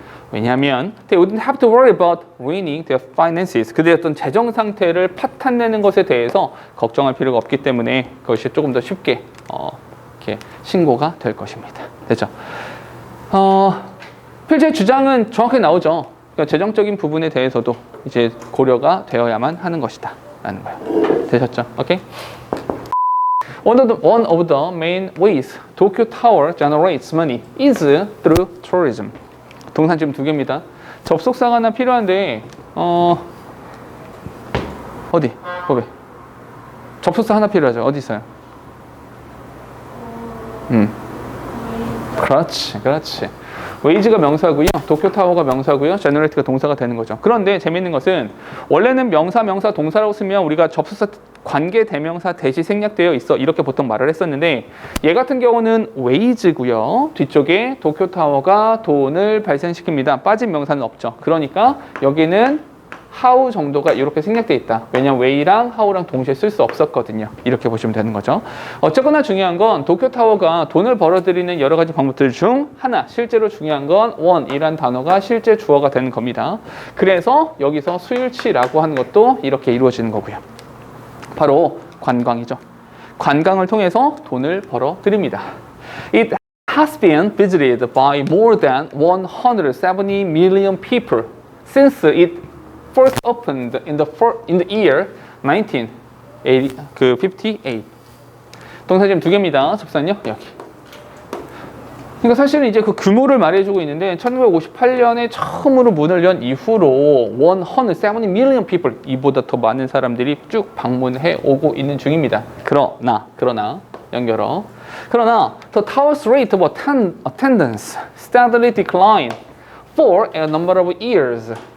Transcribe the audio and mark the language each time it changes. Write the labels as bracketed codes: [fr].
[ko] 왜냐하면 [en] they wouldn't have to worry about ruining their finances. [ko] 그들의 어떤 재정 상태를 파탄내는 것에 대해서 걱정할 필요가 없기 때문에 그것이 조금 더 쉽게 이렇게 신고가 될 것입니다. 됐죠? 필자의 주장은 정확하게 나오죠. 그러니까 재정적인 부분에 대해서도 이제 고려가 되어야만 하는 것이다 라는 거예요. 되셨죠? 오케이? [en] One of the main ways Tokyo Tower generates money is through tourism. [ko] 동산 지금 두 개입니다. 접속사가 하나 필요한데 어디? 거기. 접속사 하나 필요하죠. 어디 있어요? 그렇지. 웨이즈가 명사고요. 도쿄타워가 명사고요. 제너레이트가 동사가 되는 거죠. 그런데 재밌는 것은 원래는 명사, 동사라고 쓰면 우리가 접속사 관계 대명사 대시 생략되어 있어 이렇게 보통 말을 했었는데 얘 같은 경우는 웨이즈고요. 뒤쪽에 도쿄타워가 돈을 발생시킵니다. 빠진 명사는 없죠. 그러니까 여기는 how 정도가 이렇게 생략되어 있다. 왜냐면 way랑 how랑 동시에 쓸 수 없었거든요. 이렇게 보시면 되는 거죠. 어쨌거나 중요한 건 도쿄타워가 돈을 벌어들이는 여러 가지 방법들 중 하나, 실제로 중요한 건 one이란 단어가 실제 주어가 되는 겁니다. 그래서 여기서 수일치라고 하는 것도 이렇게 이루어지는 거고요. 바로 관광이죠. 관광을 통해서 돈을 벌어들입니다. [en] It has been visited by more than 170 million people since it first opened in the year 1958. [ko] 동사 지금 두 개입니다. 접선요 여기. 그러니까 사실은 이제 그 규모를 말해주고 있는데 1958년에 처음으로 문을 연 이후로 [en] 170 million people, [ko] 이보다 더 많은 사람들이 쭉 방문해 오고 있는 중입니다. 그러나 연결어. 그러나 [en] the tower's rate of attendance steadily declined for a number of years.